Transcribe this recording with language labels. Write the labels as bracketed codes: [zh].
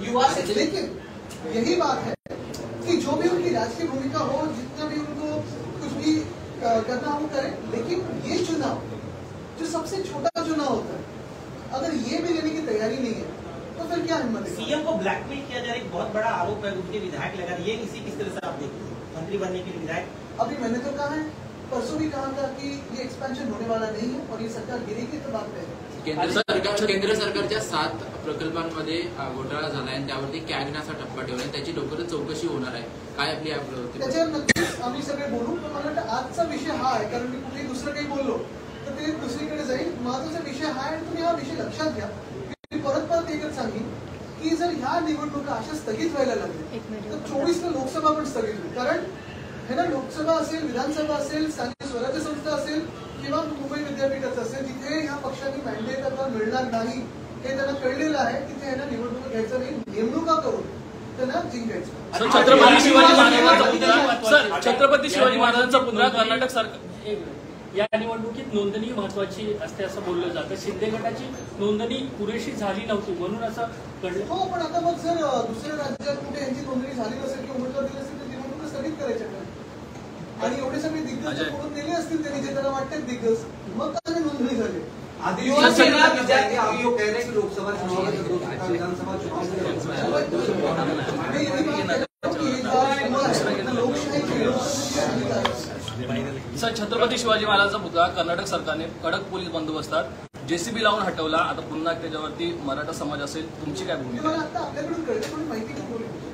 [hi] युवा से, लेकिन यही बात है कि जो भी उनकी राजकीय भूमिका हो, जितना भी उनको कुछ भी करना हो करें, लेकिन ये चुनाव जो सबसे छोटा चुनाव होता है, अगर ये भी लेने की तैयारी नहीं है तो फिर क्या हिम्मत है? सीएम को ब्लैकमेल किया जा रहा है, एक बहुत बड़ा आरोप है, उनके विधायक लगा रहे, ये इसी किस तरह से आप देखते हैं मंत्री बनने के लिए विधायक? अभी मैंने तो कहा है, परसों भी कहा था कि ये एक्सपेंशन होने वाला नहीं है और ये सरकार गिरेगी, तो बात है. [mr] केंद्र सरकारच्या 7 प्रकल्पांमध्ये घोटाळा झाला आहे, त्यावरती कॅगनाचा टप्पा ठेवला आहे, त्याची लवकरच चौकशी होणार आहे. काय आपली त्याच्यावर नक्कीच आम्ही सगळे बोलू. पण मला वाटतं आजचा विषय हा आहे, कारण मी कुठेही दुसरं काही बोललो तर ते दुसरीकडे जाईल. महत्वाचा विषय हा आहे, आणि तुम्ही हा विषय लक्षात घ्या. मी परत एकच सांगेन की जर ह्या निवडणुका अशा स्थगित व्हायला लागल्या तर 24 लोकसभा पण स्थगित होईल. कारण हे ना, लोकसभा असेल, विधानसभा असेल, स्थानिक स्वराज्य संस्था असेल किंवा मुंबई विद्यापीठाचं असेल, जिथे ह्या पक्षांनी मॅन्डेट आता मिळणार नाही हे त्यांना कळलेलं आहे, तिथे ह्यांना निवडणुका घ्यायचं नाही, नेमणुका करून त्यांना जिंकायचं. छत्रपती शिवाजी महाराजांचा पुतळा कर्नाटक सरकार, या निवडणुकीत नोंदणी महत्वाची असते असं बोललं जातं. शिंदे गटाची नोंदणी पुरेशी झाली नव्हती म्हणून असं घडलं. हो, पण आता मग जर दुसऱ्या राज्यात कुठे यांची नोंदणी झाली नसेल किंवा उमेदवार दिले असेल तर निवडणूक स्थगित करायच्या का? आणि एवढे सगळे दिग्गज करून दिले असतील त्यांनी, जे त्यांना वाटतात दिग्गज, मग काय नोंदणी झाली. [hi] आप जो कह रहे हैं कि लोकसभा चुनाव में विधानसभा चुनाव [mr] लोकशाही छत्रपती शिवाजी महाराजांचा पुतळा कर्नाटक सरकारने कडक पोलीस बंदोबस्तात जेसीबी लावून हटवला. आता पुन्हा त्याच्यावरती मराठा समाज असेल, तुमची काय भूमिका? मला आता आपल्याकडून कळते पण माहिती नाही बोलू.